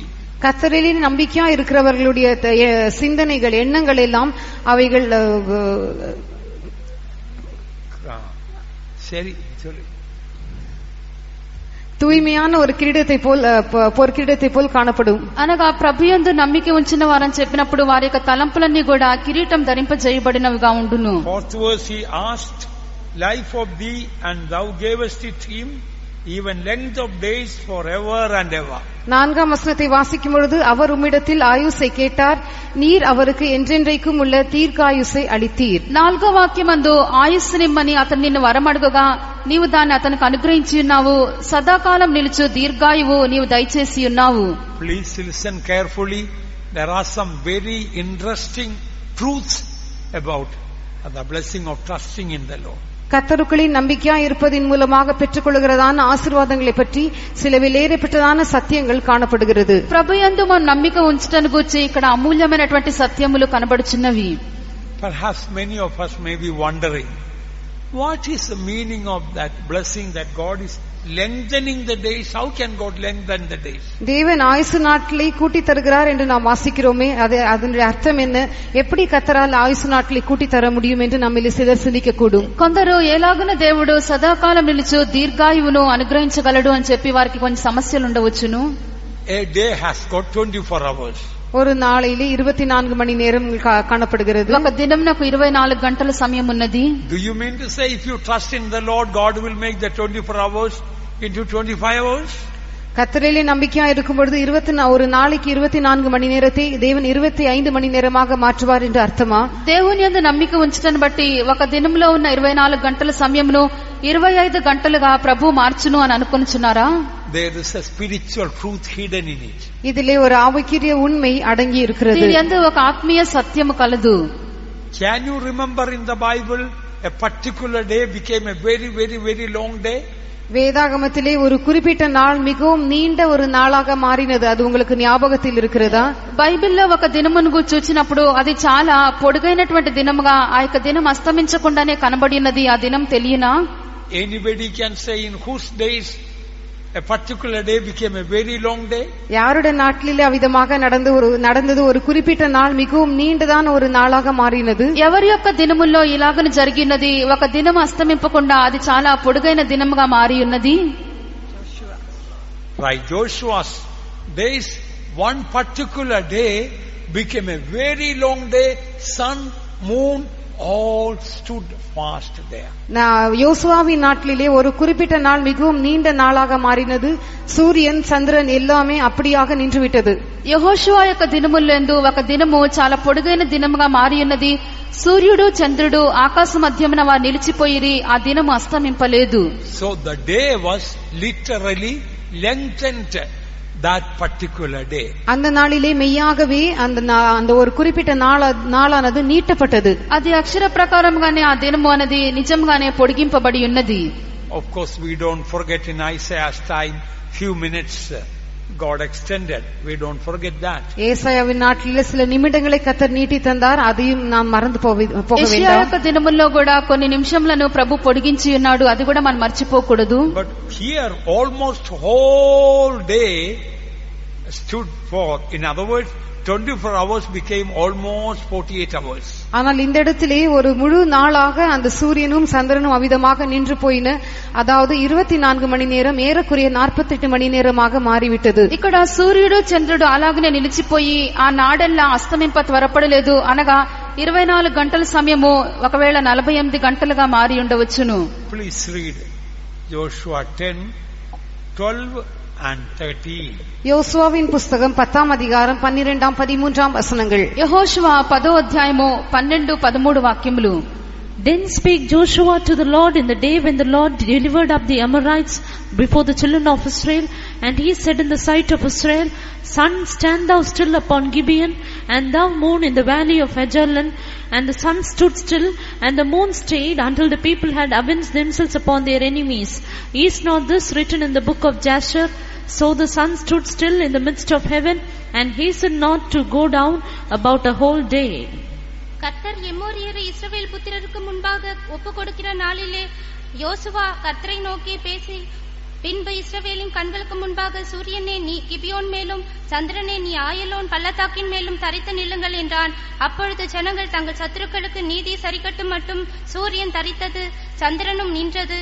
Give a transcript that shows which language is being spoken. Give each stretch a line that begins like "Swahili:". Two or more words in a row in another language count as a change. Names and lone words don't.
Tamil: கர்த்தரிலே நம்பிக்கையா இருக்கிறவர்களுடைய சிந்தனைகள், எண்ணங்கள் எல்லாம் அவைகள் சரி சொல்லு தூய்மையான ஒரு கிரீடத்தை போல் பொற்கிரீடத்தை போல் காணப்படும்.
Telugu: అనగా ప్రభు యందు నమ్మిక ఉంచిన వారని చెప్పినప్పుడు వారి యొక్క తలంపులన్నీ కూడా కిరీటం ధరింపజేయబడినవిగా ఉండును.
English: Fourth verse, he asked life of thee and thou gavest it him, even length of days forever and ever.
Tamil: நான்காம் வசனத்தை வாசிக்கும் பொழுது அவர் உம்மிடத்தில் ஆயுசை கேட்டார், நீர் அவருக்கு என்றென்றைக்கும் உள்ள தீர்க்காயுசை அளித்தீர்.
Telugu: నాలుగో వాక్యమందు ఆయుస్సునిమ్మని అతను నిన్ను వరమడుగగా నీవు దాన్ని అతనికి అనుగ్రహించి ఉన్నావు. సదాకాలం నిలుచు దీర్ఘాయువు నీవు దయచేసి ఉన్నావు.
English: Please listen carefully. There are some very interesting truths about the blessing of trusting in the Lord.
Tamil: கர்த்தருக்குள் நம்பிக்கையா இருப்பதின் மூலமாக பெற்றுக்கொள்கிறதான ஆசீர்வாதங்களை பற்றி சில விலையேறப்பட்டதான சத்தியங்கள் காணப்படுகிறது.
Telugu: ప్రభు యందు మనం నమ్మిక ఉంచటను గురించి ఇక్కడ అమూల్యమైనటువంటి సత్యములు కనబడుచున్నవి.
English: Perhaps many of us may be wondering, what is the meaning of that blessing that God is lengthening the days. How can God lengthen the days?
Tamil: தேவன் ஆயுசு நாட்களை கூட்டி தருகிறார் என்று நாம் வாசிக்கிறோமே, அதனுடைய அர்த்தம் என்ன? எப்படி கர்த்தரால் ஆயுசு நாட்களை கூட்டி தர முடியும் என்று நம்மில் சிலர் சிந்திக்க கூடும்.
Telugu: కొందరు ఎలాగున దేవుడు సదాకాలం నిలుచు దీర్ఘాయువును అనుగ్రహించగలడు అని చెప్పి వారికి కొంచెం సమస్యలు ఉండవచ్చును.
English: A day has got 24 hours.
Tamil: ஒரு நாளையிலே 24 மணி நேரம் காணப்படுகிறது.
Telugu: ఒక దినం నాకు 24 గంటల సమయం ఉన్నది.
English: Do you mean to say if you trust in the Lord, God will make the 24 hours into 25 hours?
Tamil: கர்த்தரிலே நம்பிக்கையா இருக்கும் பொழுது ஒரு நாளைக்கு 24 மணி நேரத்தை தேவன் 25 மணி நேரமாக மாற்றுவார் என்று அர்த்தமா?
Telugu: దేవుని యందు నమ్మిక ఉంచటను బట్టి ఒక దినంలో ఉన్న 24 గంటల సమయమును 25 గంటలుగా ప్రభు మార్చును అని అనుకొనుచున్నారా?
English: There is a spiritual truth hidden in it.
Tamil: இதிலே ஒரு ஆவிக்குரிய உண்மை அடங்கி இருக்கிறது.
Telugu: దీని యందు ఒక ఆత్మీయ సత్యము కలదు.
English: Can you remember in the Bible a particular day became a very, very, very long day?
Tamil: வேதாகமத்திலே ஒரு குறிப்பிட்ட நாள் மிகவும் நீண்ட ஒரு நாளாக மாறினது. அது உங்களுக்கு ஞாபகத்தில் இருக்கிறதா?
Telugu: బైబిల్లో ఒక దినమును చూచినప్పుడు అది చాలా పొడుగైనటువంటి దినముగా ఆ యొక్క దినం అస్తమించకుండానే కనబడినది. ఆ దినం తెలియనా?
English: Anybody can say in whose days a particular day became a very long day?
Tamil: யாருடைய நாட்களிலே அவ்விதமாக நடந்தது ஒரு குறிப்பிட்ட நாள் மிகவும் நீண்டதான ஒரு நாளாக மாறினது.
Telugu: ఎవరి యొక్క దినముల్లో ఇలాగను జరిగినది ఒక దినం అస్తమింపకుండా అది చాలా పొడుగైన దినముగా మారి ఉన్నది.
English: Right, Joshua's days, one particular day became a very long day. Sun, moon, all stood fast there.
Tamil: யோசுவாவின் நாட்களிலே ஒரு குறிப்பிட்ட நாள் மிகவும் நீண்ட நாளாக மாறினது. சூரியன், சந்திரன் எல்லாமே அப்படியாக நின்றுவிட்டது.
Telugu: యెహోషువ యొక్క దినములందు ఒక దినము చాలా పొడుగైన దినముగా మారి ఉన్నది. సూర్యుడు చంద్రుడు ఆకాశ మధ్యమున వారు నిలిచిపోయిరి. ఆ దినము అస్తమింపలేదు.
English: So the day was literally lengthened that particular day.
Tamil: அந்த நாளிலே மெய்யாகவே அந்த ஒரு குறிப்பிட்ட நாளானது நீட்டப்பட்டது.
Telugu: అది అక్షర ప్రకారంగానే ఆ దినము అనేది నిజంగానే పొడిగింపబడి ఉన్నది.
English: Of course we don't forget in Isaiah's time few minutes God extended. We don't forget that.
Tamil: ஏசாயாவின் நாட்டிலே சில நிமிடங்களை கர்த்தர் நீட்டி தந்தார். அதையும் நாம் மறந்து போக வேண்டாம்.
Telugu: యెషయా యొక్క దినముల్లో కూడా కొన్ని నిమిషములను ప్రభు పొడిగించి ఉన్నాడు. అది కూడా మనం మర్చిపోకూడదు.
English: But here almost whole day stood forth. In other words, 24 hours became almost 48 hours.
Tamil: ஆனால் இந்த இடத்திலே ஒரு முழு நாளாக அந்த சூரியனும் சந்திரனும் அவிதமாக நின்று போயின. அதாவது 24 மணி நேரம் ஏறக்குறைய 48 மணி நேரமாக மாறிவிட்டது.
Telugu: ఇక్కడ సూర్యుడు చంద్రుడు అలాగనే నిలిచిపోయి ఆ నాడెల్లా అస్తమింప త్వరపడలేదు. అనగా 24 గంటల సమయము ఒకవేళ 48 గంటలుగా మారి ఉండవచ్చును.
English: Please read Joshua 10:12 and 13.
Tamil: யோசுவாவின் புஸ்தகம் 10ஆம் அதிகாரம் 12, 13 வசனங்கள்.
Telugu: యెహోషువ 10వ అధ్యాయము 12, 13 వాక్యములు.
English: Then spake Joshua to the Lord in the day when the Lord delivered up the Amorites before the children of Israel, and he said in the sight of Israel, Sun, stand thou still upon Gibeon, and thou moon in the valley of Ajalon. And the sun stood still, and the moon stayed, until the people had avenged themselves upon their enemies. Is not this written in the book of Jasher? So the sun stood still in the midst of heaven, and hastened not to go down about a whole day.
Tamil: கர்த்தர் எமோரியரை இஸ்ரவேல் புத்திரருக்கு முன்பாக ஒப்பு கொடுக்கிற நாளிலே யோசுவா கர்த்தரை நோக்கி பேசி, பின்பு இஸ்ரவேலின் கண்களுக்கு முன்பாக சூரியனே நீ கிபியோன் மேலும், சந்திரனே நீ ஆயலோன் பள்ளத்தாக்கின் மேலும் தரித்து நில்லுங்கள் என்றான். அப்பொழுது ஜனங்கள் தங்கள் சத்துருக்களுக்கு நீதி சரிக்கட்டும் மட்டும் சூரியன் தரித்தது, சந்திரனும் நின்றது.